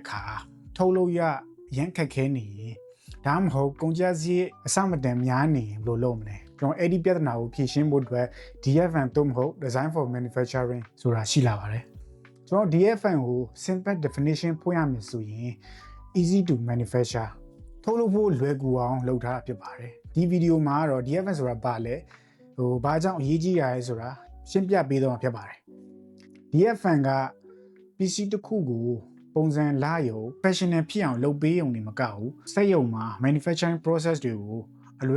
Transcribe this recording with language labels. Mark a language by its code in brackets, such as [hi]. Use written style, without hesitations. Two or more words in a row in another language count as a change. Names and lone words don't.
[my] အခါထုတ်လို့ရရန်ခက်ခဲနေရင်ဒါမှမဟုတ်ကုန်ကျစရိတ်အဆမတန်များနေဘယ်လိုလုပ်မလဲကျွန်တော်အဲ့ဒီပြဿနာကိုဖြေရှင်းဖို့အတွက် DFM သို့မဟုတ် [en] Design for Manufacturing [my] ဆိုတာရှိလာပါတယ်ကျွန်တော် DFM ကို [en] simple definition [my] ဖွင့်ရမယ်ဆိုရင် [en] easy to manufacture [my] ထုတ်လုပ်ဖို့လွယ်ကူအောင်လုပ်ထားတာဖြစ်ပါတယ်ဒီဗီဒီယိုမှာတော့ DFM ဆိုတာဘာလဲဘာကြောင့်အရေးကြီးရလဲဆိုတာရှင်းပြပေးတော့မှာဖြစ်ပါတယ် DFM က PC တစ်ခုကိုပုံစံလာရုံ professional ဖြစ်အောင်လုပ်ပေးရုံနဲ့မကဘူးစက်ရုံမှာ [en] manufacturing process [my] တွေကိုအလွယ်